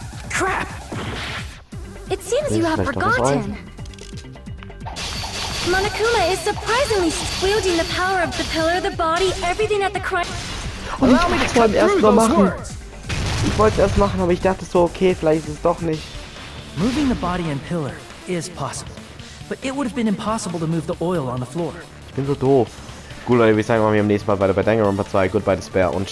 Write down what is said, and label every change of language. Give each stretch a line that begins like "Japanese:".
English: Crap! It seems you have forgotten. Monokuma is surprisingly wielding the power of the pillar, the body, everything at the crime. Allow me to cut through those words.
German: Ich wollte es erst machen, aber ich dachte so, okay, vielleicht ist es doch nicht.
English: Moving the body and pillar is possible, but it would have been impossible to move the oil on the floor.
German: Ich bin so doof. Gut, Leute, wir sagen mal, wir am nächsten Mal weiter bei Danganronpa 2. Goodbye, Despair und ciao.